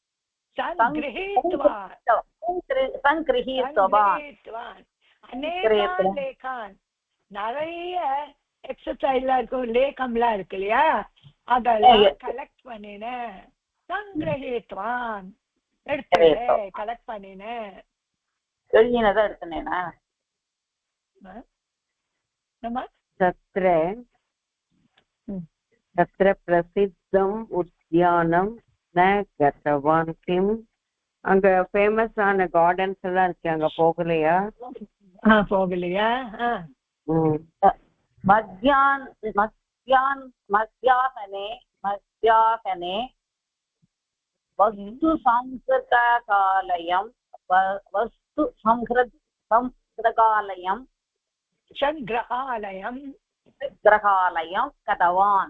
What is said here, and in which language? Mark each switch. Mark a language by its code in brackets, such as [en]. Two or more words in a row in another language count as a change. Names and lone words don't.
[sa] अनेकान् लेखान् [ta] நிறைய எக்ஸசைஸ்லாம் இருக்கும், லேகம்லாம் இருக்கு இல்லையா, அதெல்லாம் கலெக்ட் பண்ணினேன். சங்கிரஹித்வான் எடுத்தேன், கலெக்ட் பண்ணினேன். எழுதினதான் எடுத்தேனா? [sa] तत्र प्रसिद्धम् उद्यानं न गतवान् किम्? [ta] அங்க ஃபேமஸான கார்டன்ஸ் எல்லாம் இருக்கு, அங்க போகலையா? போகலையா? [sa] मध्याह्ने वस्तु सङ्ग्रहालयं गतवान्.